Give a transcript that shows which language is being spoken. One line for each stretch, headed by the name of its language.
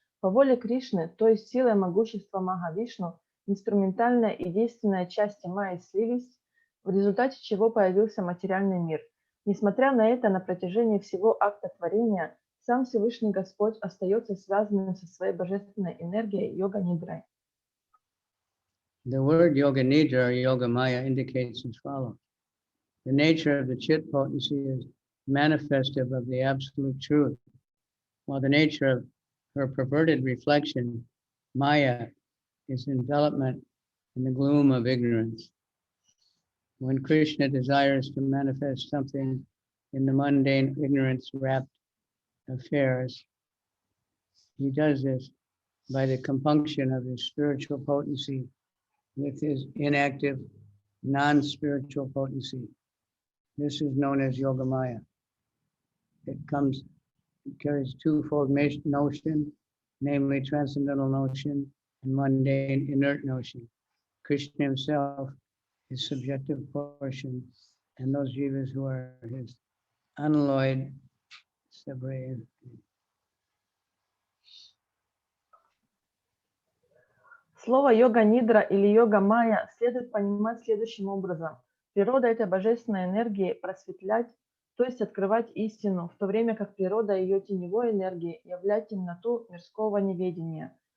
Russian: По воле Кришны, то есть силой могущества Махавишну, инструментальная и действенная части Майи слились, в результате чего появился материальный мир. Несмотря на это, на протяжении всего акта творения сам Всевышний Господь остается связанным со своей божественной энергией йога-нидрой.
English: the word yoga nidra or yoga maya indicates as follows. The nature of the chit potency is manifestive of the absolute truth, while the nature of her perverted reflection, maya, is envelopment in the gloom of ignorance. When Krishna desires to manifest something in the mundane, ignorance-wrapped affairs, he does this by the compunction of his spiritual potency with his inactive, non-spiritual potency. This is known as Yogamaya. It carries twofold notion, namely transcendental notion and mundane, inert notion. Krishna himself his subjective portion, and those jivas who are his unalloyed, separated.
Russian: Слово йога-нидра или йога-майя следует понимать следующим образом. Природа этой божественной энергии просветлять, то есть открывать истину, в то время как природа ее теневой энергии являть темноту мирского неведения.